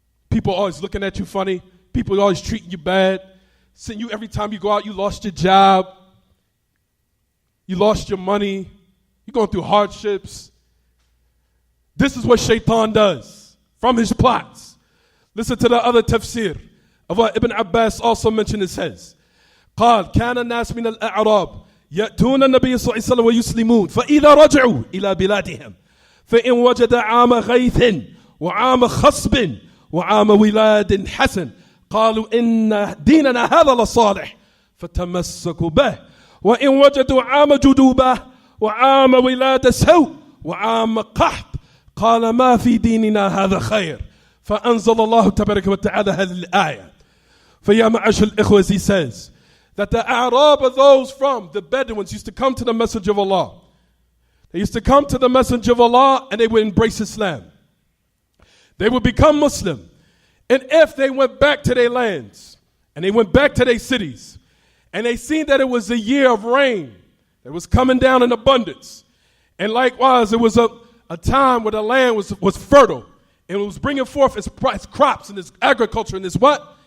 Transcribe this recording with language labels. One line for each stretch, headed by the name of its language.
English: People always looking at you funny. People always treating you bad. Saying you every time you go out, you lost your job. You lost your money. You're going through hardships. This is what Shaitan does from his plots. Listen to the other tafsir of what Ibn Abbas also mentioned. It says,
Arabic: قال كان الناس من الأعراب يأتون النبي صلى الله عليه وسلم ويسلمون فإذا رجعوا إلى بلادهم فإن وجد عام غيث وعام خصب وعام ولاد حسن قالوا إن ديننا هذا لصالح فتمسكوا به وإن وجدوا عام جدوبة وعام ولاد سوء وعام قحط قال ما في ديننا هذا خير فأنزل الله تبارك وتعالى هذه الآية. فيا معاشر الإخوة,
English: as he says that the Arab are those from the Bedouins used to come to the Messenger of Allah. They used to come to the Messenger of Allah and they would embrace Islam. They would become Muslim. And if they went back to their lands and they went back to their cities and they seen that it was a year of rain that was coming down in abundance, and likewise it was a time where the land was fertile and it was bringing forth its crops and its agriculture and its what?